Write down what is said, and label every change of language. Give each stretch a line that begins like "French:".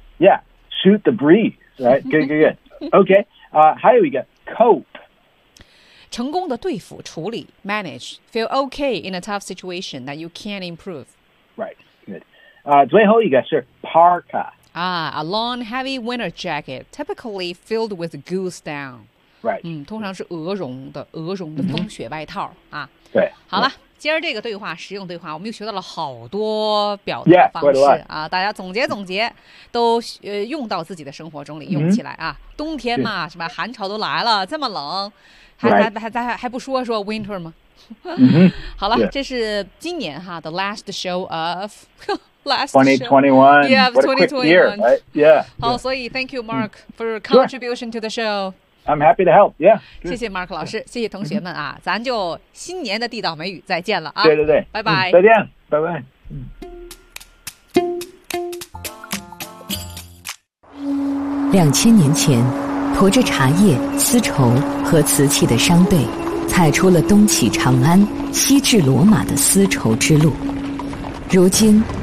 English: Yeah, shoot the breeze, right? Good, good, good. Okay,
Chinese: 还有一个
English: cope,
Chinese: 成功的对付、处理、
English: manage, feel okay in a tough situation that you can't improve. Right, good.
Chinese: 最后一个是 parka.
English: A long, heavy winter jacket, typically filled with goose down. Right.
Chinese: 通常是鹅绒的风雪外套、啊、对。好了，今儿这个对话，实用对话，我们又学到了好多表达方式、
English: yeah,
Chinese: 啊！大家总结总结，都用到自己的生活中里用起来啊！冬天嘛，是吧？寒潮都来了，这么冷，还不说说 winter 吗？好了，
English: yeah.
Chinese: 这是今年哈
English: the last show of. Last 2021. Yeah, 2021. Year, right? Yeah.
Chinese: 好，所以
English: thank you, Mark, for contribution to the show. I'm happy to help. Yeah.
Chinese: 谢谢 Mark 老师，谢谢同学们啊，咱就新年的地道美语再见了啊。对对对，拜拜。再见，拜拜。 2000年前，驮着茶叶、丝绸和瓷器的商队，踩出了东起长安、西至罗马的丝绸之路。如今。